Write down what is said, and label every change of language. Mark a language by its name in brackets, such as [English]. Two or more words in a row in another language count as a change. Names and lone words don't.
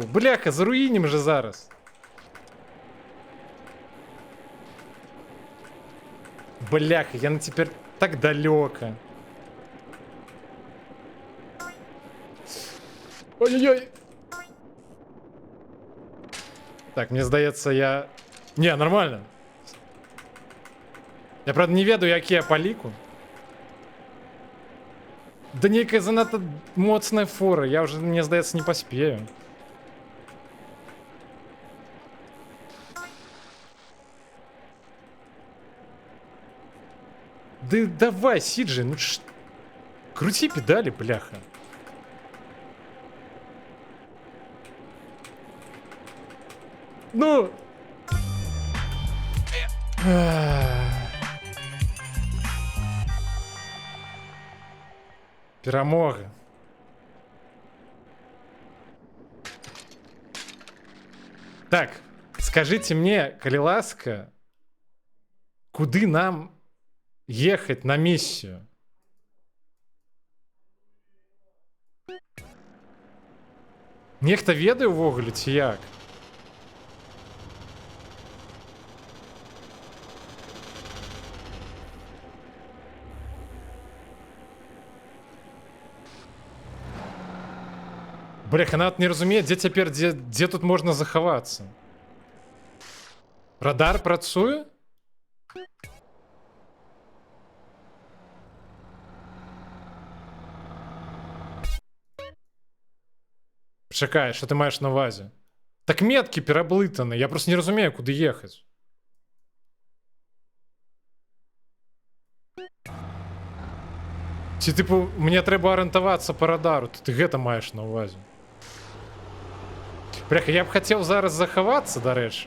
[Ukrainian] Бляха, заруїнім же зараз. Бляха, я тепер так далеко. Ой-ой-ой. Так, мне здається, я... [Belarusian] Не, нормально. Я, правда, не ведаю, як я по ліку. Да некая занадто моцная фора. [Ukrainian] Я вже, мне здається, не поспею. Да давай, Сиджи, ну крути педали, бляха. Ну... Перемога. Так, [Russian] скажите мне, [Belarusian] калі ласка, куды нам [Russian] ехать на миссию? [Belarusian] Нехта ведае ўвогуле ці як? Бляха, нават не разумею, дзе цяпер, дзе тут можна захавацца. Радар працуе? Чакай, [Ukrainian] що ти маєш на увазі? [Belarusian] Так метки пераблытаны, я просто не разумею, куды ехаць. Ці, типу, мне трэба арыентавацца па радару, ты гэта маеш на ўвазе. Бляха, я б хацеў зараз захавацца, дарэчы.